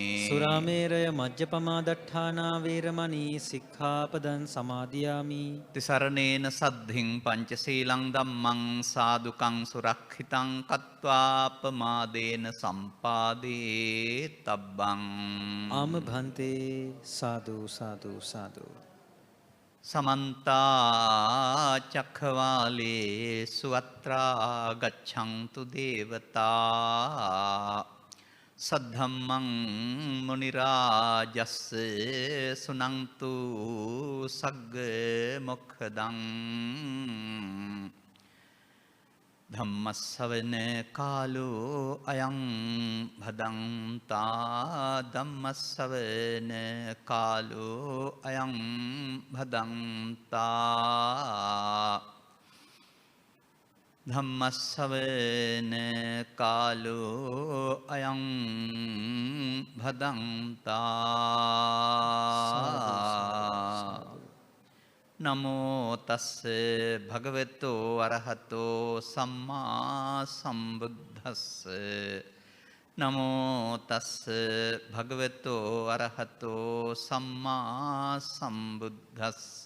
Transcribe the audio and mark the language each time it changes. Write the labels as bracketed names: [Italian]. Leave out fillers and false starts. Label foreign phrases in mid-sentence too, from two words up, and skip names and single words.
[Pali] සුරාමේරය මජ්ජපමා දට්ඨානා වේරමණී සික්ඛාපදං සමාදියාමි. තිසරණේන සද්ධින් පංචශීලං ධම්මං සාදුකං සුරක්ෂිතං කତ୍වාපමාදේන සම්පාදේ තබ්බං. [Sinhala] ආම භන්තේ. සාදු සාදු සාදු. [Pali] සමන්ත චක්ඛවාලේසු අත්‍රා ගච්ඡන්තු දේවතා සද්ධම්මං මුනි රාජස්ස සුනන්තු සග්ග මොක්ඛදං. ධම්මස්සවන කාලෝ අයං භදංතා ධම්මස්සවන කාලෝ අයං භදංතා ධම්මස්සවන කාලෝ අයං භදංතා. නමෝ තස්ස භගවතෝ අරහතෝ සම්මා සම්බුද්දස්ස. නමෝ තස්ස භගවතෝ අරහතෝ සම්මා සම්බුද්දස්ස.